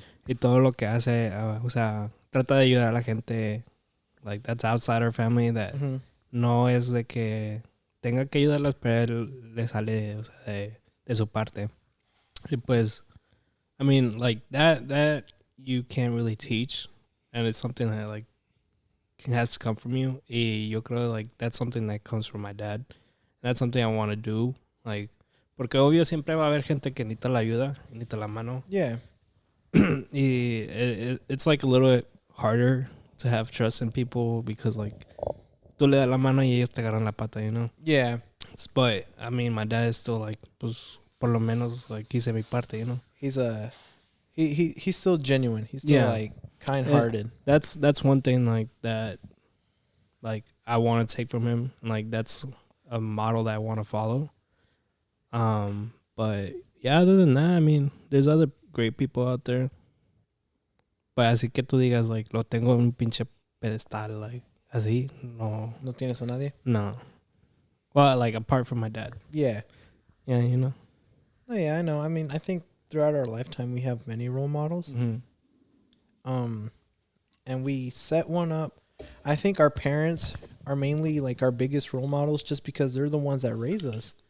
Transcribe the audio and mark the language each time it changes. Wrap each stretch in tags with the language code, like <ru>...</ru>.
<es>Y todo lo que hace, o sea, trata de ayudar a la gente, like,</es> <en>that's outside our family, that</en> <es>no es de que tenga que ayudarlos, pero él le sale, o sea, de su parte. Y pues,</es> <en>I mean, like, that you can't really teach, and it's something that, like, has to come from you.</en> <es>Y yo creo,</es> <en>like, that's something that comes from my dad. That's something I want to do, like,</en> <es>porque obvio siempre va a haber gente que necesita la ayuda, necesita la mano.</es> <en>Yeah. Y it's like a little bit harder to have trust in people because, like,</en> <es>tú le das la mano y ellos te agarran la pata,</es> <en>Yeah. But, I mean, my dad is still, like,</en> <es>pues, por lo menos,</es> <en>like,</en> <es>hice mi parte,</es> <en>He's he's still genuine. He's still like kind-hearted. That's one thing, like, that, like, I want to take from him. And, like, that's a model that I want to follow. But, yeah, other than that, I mean, there's other great people out there.</en> <es>But así que tú digas, like, lo tengo en un pinche pedestal, like, así, no. No tienes a nadie? No.</es> <en>Well, like, apart from my dad. Yeah. Yeah, Oh, yeah, I know. I mean, I think throughout our lifetime we have many role models. Mm-hmm. And we set one up. I think our parents are mainly like our biggest role models just because they're the ones that raise us.</en>